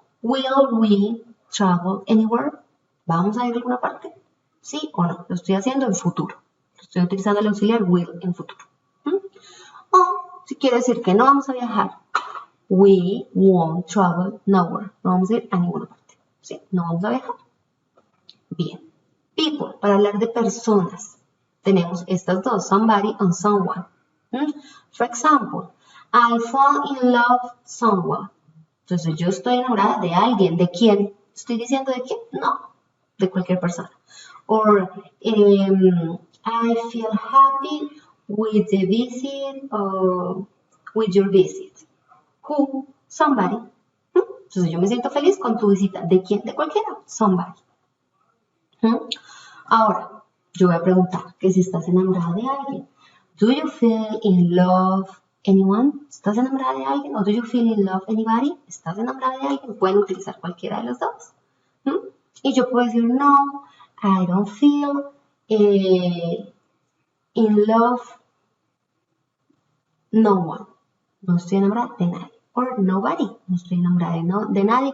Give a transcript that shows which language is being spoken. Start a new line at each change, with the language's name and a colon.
English: Will we travel anywhere?
Spanish: ¿Vamos a ir a alguna parte? ¿Sí o no? Lo estoy haciendo en futuro. Estoy utilizando el auxiliar will en futuro. O si quiere decir que no vamos a viajar,
English: we won't travel nowhere.
Spanish: No vamos a ir a ninguna parte. ¿Sí? No vamos a viajar. Bien. People, para hablar de personas, tenemos estas dos, somebody and someone.
English: For example, I fall in love with someone.
Spanish: Entonces yo estoy enamorada de alguien. ¿De quién? ¿Estoy diciendo de quién? No, de cualquier persona.
English: Or I feel happy with the visit or with your visit. Who? Somebody.
Spanish: Entonces yo me siento feliz con tu visita. ¿De quién? De cualquiera. Somebody. Ahora, yo voy a preguntar que si estás enamorada de alguien.
English: Do you feel in love anyone?
Spanish: ¿Estás enamorada de alguien? ¿O
English: do you feel in love anybody?
Spanish: ¿Estás enamorada de alguien? Pueden utilizar cualquiera de los dos. Y yo puedo decir,
English: no, I don't feel in love no one.
Spanish: No estoy enamorada de nadie.
English: Or nobody.
Spanish: No estoy enamorada de nadie.